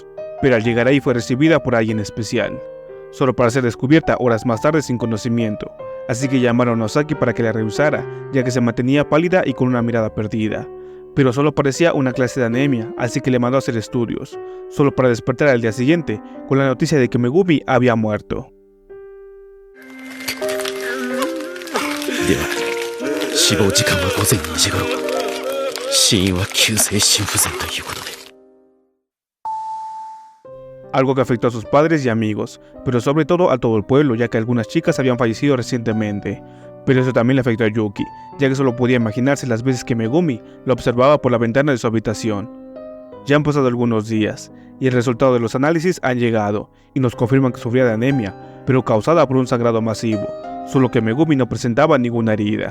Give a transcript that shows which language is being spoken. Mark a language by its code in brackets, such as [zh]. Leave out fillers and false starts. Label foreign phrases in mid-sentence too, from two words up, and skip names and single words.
[es] Pero al llegar ahí fue recibida por alguien especial, solo para ser descubierta horas más tarde sin conocimiento, así que llamaron a Osaki para que la revisara, ya que se mantenía pálida y con una mirada perdida. Pero solo parecía una clase de anemia, así que le mandó a hacer estudios, solo para despertar al día siguiente con la noticia de que Megumi había muerto. [ja] では死亡時間は午前2時頃、死因は急性心不全ということで。 [es] Algo que afectó a sus padres y amigos, pero sobre todo a todo el pueblo, ya que algunas chicas habían fallecido recientemente. Pero eso también le afectó a Yuki, ya que solo podía imaginarse las veces que Megumi lo observaba por la ventana de su habitación. Ya han pasado algunos días, y el resultado de los análisis han llegado, y nos confirman que sufría de anemia, pero causada por un sangrado masivo, solo que Megumi no presentaba ninguna herida.